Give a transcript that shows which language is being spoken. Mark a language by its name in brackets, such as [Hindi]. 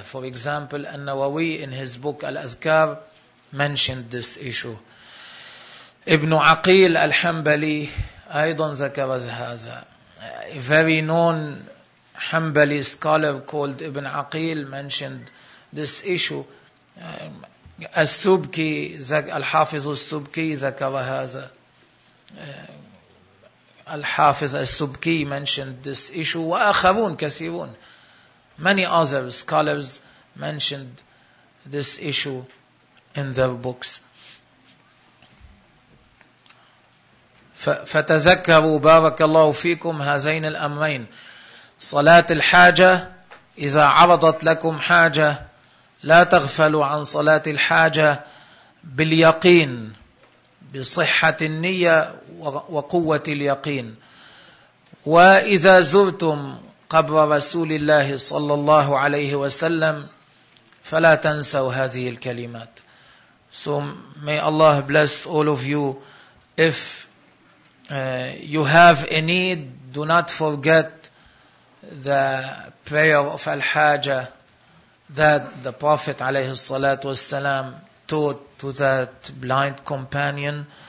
[English] For example, An-Nawawi in his book Al-Azkar mentioned this issue. [Arabic] Ibn Aqil Al-Hanbali aydan zakara hadha. [English] A very known Hanbali scholar called Ibn Aqil mentioned this issue. [Arabic] السبكي الحافظ السبكي ذكر هذا. [English] الحافظ السبكي mentioned this issue. [Arabic] وآخرون كثيرون. [English] Many other scholars mentioned this issue in their books. [Arabic] فتذكروا بارك الله فيكم هذين الأمرين. صلاة الحاجة إذا عرضت لكم حاجة لا تغفلوا عن صلاة الحاجة باليقين بصحة النية وقوة اليقين. وإذا زرتم قبر رسول الله صلى الله عليه وسلم فلا تنسوا هذه الكلمات. [English] So may Allah bless all of you. If you have a need, do not forget the prayer of al-haja that the Prophet [Arabic] عليه الصلاة والسلام [English] taught to that blind companion.